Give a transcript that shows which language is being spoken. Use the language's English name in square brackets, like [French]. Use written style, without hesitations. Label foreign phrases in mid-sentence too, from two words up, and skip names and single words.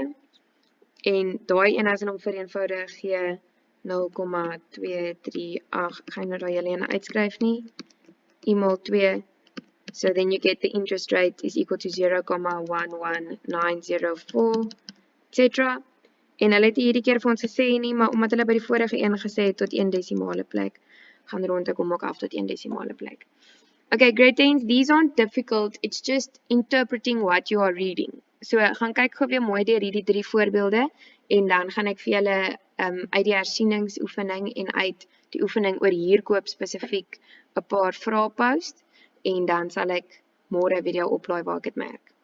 [Afrikaans] En daai een as hulle hom vereenvoudig gee 0,238, ek gaan nou daai hele ene uitskryf nie, I mal 2. [English] So then you get the interest rate is equal to 0,11904, etc. [Afrikaans] En hulle het hierdie keer vir ons gesê nie, maar omdat hulle by die vorige een gesê het tot 1 desimale plek, gaan rond ek hom ook af tot 1 desimale plek. [English] Okay, grade 10s, these aren't difficult, it's just interpreting what you are reading. [Afrikaans] So gaan kyk gou weer mooi deur hierdie 3 voorbeelde, en dan gaan ek vir julle uit die hersieningsoefening en uit die oefening oor huurkoop spesifiek 'n paar vrae post. En dan sal ek môre 'n video oplaai waar ek dit merk.